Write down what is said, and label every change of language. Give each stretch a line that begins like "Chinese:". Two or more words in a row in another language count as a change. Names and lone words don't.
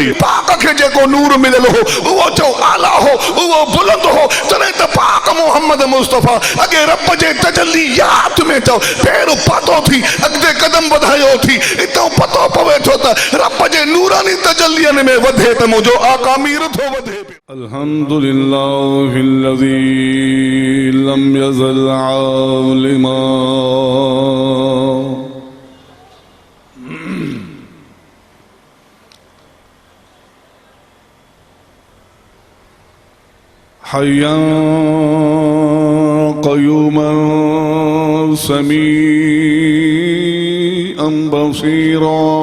Sindhi: पाक खे जेको नूर मिलियल हो उहो चओ आला हो, उहो बुलंद हो, तॾहिं त पाक मोहम्मद मुस्तफ़ा अॻे रब जे तजल्लियात में चओ पैर पतो थी अॻिते कदम वधायो थी, हितां पतो पवे थो त रब जे नूरानी तजल्लियन में वधे त मुंहिंजो आका मीर थो वधे।
Arabic: الحمد لله الذي لم يزل عالما حيا قيوما سميعا بصيرا.